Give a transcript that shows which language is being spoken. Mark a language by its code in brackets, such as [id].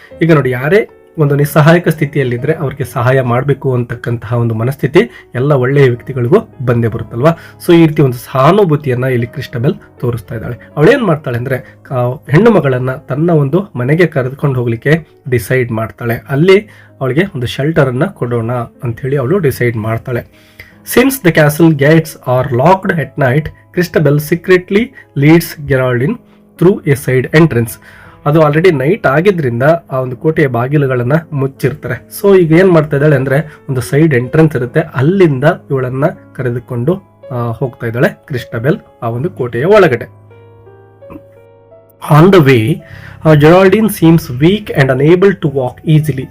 [kn] ಈಗ ನೋಡಿ, ಯಾರೇ ಒಂದು ನಿಸ್ಸಹಾಯಕ ಸ್ಥಿತಿಯಲ್ಲಿದ್ರೆ ಅವ್ರಿಗೆ ಸಹಾಯ ಮಾಡಬೇಕು ಅಂತಕ್ಕಂತಹ ಒಂದು ಮನಸ್ಥಿತಿ ಎಲ್ಲ ಒಳ್ಳೆಯ ವ್ಯಕ್ತಿಗಳಿಗೂ ಬಂದೇ ಬರುತ್ತಲ್ವಾ. ಸೊ ಈ ರೀತಿ ಒಂದು ಸಹಾನುಭೂತಿಯನ್ನ ಇಲ್ಲಿ ಕ್ರಿಸ್ಟಬೆಲ್ ತೋರಿಸ್ತಾ ಇದ್ದಾಳೆ. ಅವಳೇನ್ ಮಾಡ್ತಾಳೆ ಅಂದ್ರೆ ಹೆಣ್ಣು ಮಗಳನ್ನ ತನ್ನ ಒಂದು ಮನೆಗೆ ಕರೆದುಕೊಂಡು ಹೋಗ್ಲಿಕ್ಕೆ ಡಿಸೈಡ್ ಮಾಡ್ತಾಳೆ. ಅಲ್ಲಿ ಅವಳಿಗೆ ಒಂದು ಶೆಲ್ಟರ್ ಅನ್ನ ಕೊಡೋಣ ಅಂತ ಹೇಳಿ ಅವಳು ಡಿಸೈಡ್ ಮಾಡ್ತಾಳೆ. [en] Since the castle gates are locked at night, Christabel secretly leads Geraldine through a side entrance. [kn] ಅದು ಆಲ್ರೆಡಿ ನೈಟ್ ಆಗಿದ್ರಿಂದ ಆ ಒಂದು ಕೋಟೆಯ ಬಾಗಿಲುಗಳನ್ನ ಮುಚ್ಚಿರ್ತಾರೆ. ಸೊ ಈಗ ಏನ್ ಮಾಡ್ತಾ ಇದ್ದಾಳೆ ಅಂದ್ರೆ ಒಂದು ಸೈಡ್ ಎಂಟ್ರೆನ್ಸ್ ಇರುತ್ತೆ, ಅಲ್ಲಿಂದ ಇವಳನ್ನ ಕರೆದುಕೊಂಡು ಹೋಗ್ತಾ ಇದ್ದಾಳೆ ಕ್ರಿಸ್ಟಬೆಲ್ ಆ ಒಂದು ಕೋಟೆಯ ಒಳಗಡೆ. [en] On the way Geraldine seems weak and unable to walk easily.